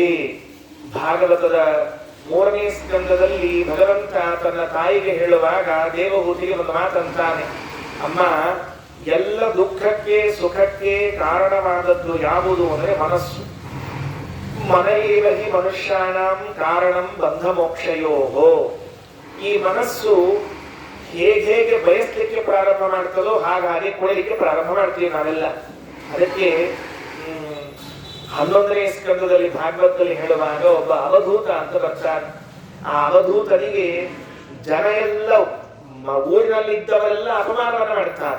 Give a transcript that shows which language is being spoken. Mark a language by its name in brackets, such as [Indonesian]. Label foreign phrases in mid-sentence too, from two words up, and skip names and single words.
[Kannada] ಭಾಗವತದ 3ನೇ ಸ್ಕಂದದಲ್ಲಿ ಭಗವಂತ ತನ್ನ ತಾಯಿಗೆ ಹೇಳುವಾಗ ದೇವಹೂತಿಗೆ ಒಂದು ಮಾತಂತಾನೆ, ಅಮ್ಮ, ಎಲ್ಲ ದುಃಖಕ್ಕೆ ಸುಖಕ್ಕೆ ಕಾರಣವಾದದ್ದು ಯಾವುದು ಅಂದ್ರೆ ಮನಸ್ಸು. [Sanskrit] ಮನಯೇವ ಹಿ ಮನುಷ್ಯಾಣಂ ಕಾರಣಂ ಬಂಧ ಮೋಕ್ಷಯೋಹೋ. [Kannada] ಈ ಮನಸ್ಸು ಹೇಗೆ ಬಯಸ್ಲಿಕ್ಕೆ ಪ್ರಾರಂಭ ಮಾಡ್ತದೋ ಹಾಗಾಗಿ ಕೊಡಲಿಕ್ಕೆ ಪ್ರಾರಂಭ ಮಾಡ್ತೀವಿ ನಾವೆಲ್ಲ. ಅದಕ್ಕೆ 11ನೇ ಸ್ಕಂದದಲ್ಲಿ ಭಾಗವತದಲ್ಲಿ ಹೇಳುವಾಗ ಒಬ್ಬ ಅವಧೂತ ಅಂತ ಬರ್ತಾನೆ. ಆ ಅವಧೂತನಿಗೆ ಜನ ಎಲ್ಲ ಊರಿನಲ್ಲಿದ್ದವರೆಲ್ಲ ಅಪಮಾನವನ್ನ ಮಾಡ್ತಾರೆ.